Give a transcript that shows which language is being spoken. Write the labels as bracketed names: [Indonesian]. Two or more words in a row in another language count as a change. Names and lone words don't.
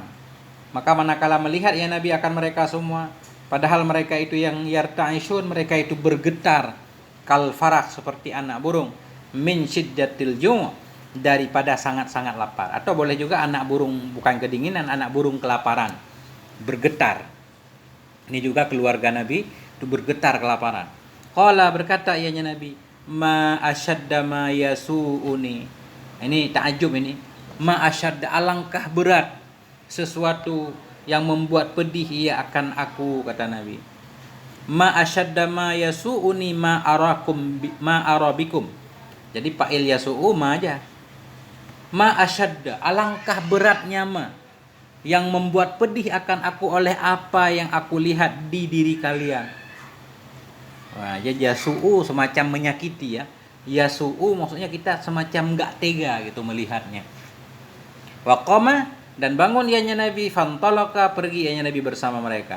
[Indonesian] Maka manakala melihat [Arabic] يا نبي [Indonesian] akan mereka semua, padahal mereka itu yang yarta'ishun, mereka itu bergetar, [Arabic] كالفرخ, [Indonesian] seperti anak burung, [Arabic] من شدة الجوع', [Indonesian] daripada sangat-sangat lapar. Atau boleh juga anak burung bukan kedinginan, anak burung kelaparan, bergetar. Ini juga keluarga Nabi itu bergetar kelaparan. Qala, berkata ianya Nabi, [Arabic] ما أشد ما يسوءني. [Indonesian] Ini ta'ajub ini. [Arabic] ما أشد, [Indonesian] alangkah berat sesuatu yang membuat pedih ia akan aku, kata Nabi. [Arabic] ما أشد ما يسوءني ما أرى بكم. [Indonesian] Jadi [Arabic] فاعل يسوء ما [Indonesian] aja. [Arabic] ما أشد, [Indonesian] alangkah beratnya ma. yang membuat pedih akan aku oleh apa yang aku lihat di diri kalian. Wah, jadi yasu'u semacam menyakiti ya. Yasu'u maksudnya kita semacam enggak tega gitu melihatnya. [Arabic] وقام, [Indonesian] dan bangun ianya Nabi, fantalaka, pergi ianya Nabi bersama mereka.